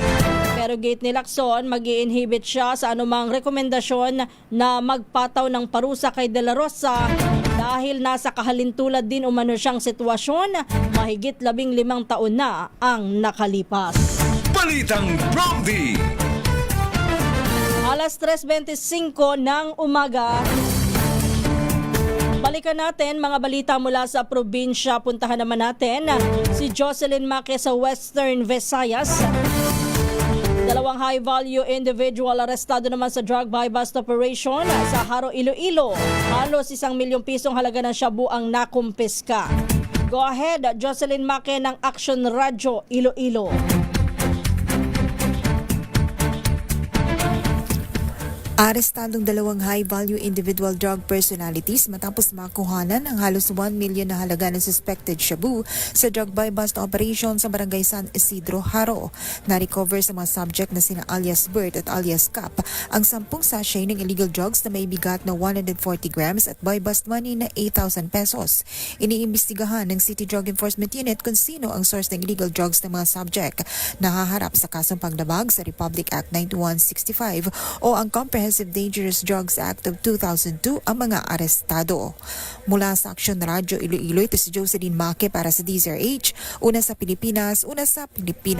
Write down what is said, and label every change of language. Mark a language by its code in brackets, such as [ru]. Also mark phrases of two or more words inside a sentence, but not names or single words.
[tl] Pero gate ni Lacson, mag-i-inhibit siya sa anumang rekomendasyon na magpataw ng parusa kay De La Rosa dahil nasa kahalintulad din umano siyang sitwasyon, mahigit 15 taon na ang nakalipas. Balitang Promdi. Alas 3:25 ng umaga. Balikan natin mga balita mula sa probinsya. Puntahan naman natin si Jocelyn Maque sa Western Visayas. 2 [en] high-value individual [tl] arestado naman sa [en] drug buy-bust operation [tl] sa Haro, Iloilo. Halos 1 milyong pisong halaga ng shabu ang nakumpiska. [en] Go ahead, [tl] Jocelyn Maque ng Action Radio, Iloilo. Arestadong 2 [en] high-value individual drug personalities [tl] matapos makuhanan ang halos 1 million na halaga ng suspected shabu sa [en] drug buy-bust operation [tl] sa Barangay San Isidro, Haro. Na-recover sa mga subject na sina alias Bert at alias Cap ang 10 sachet ng [en] illegal drugs [tl] na may bigat na 140 grams at [en] buy-bust money [tl] na 8,000 pesos. Iniimbestigahan ng City Drug Enforcement Unit kung sino ang source ng [en] illegal drugs [tl] ng mga subject na haharap sa kasong paglabag sa Republic Act 9165 o ang Comprehensive Dangerous Drugs Act of 2002 ang mga arestado. Mula sa Action Radio Iloilo, ito si Jocelyn Maque para sa DZRH, una sa Pilipinas, una sa Pilipino.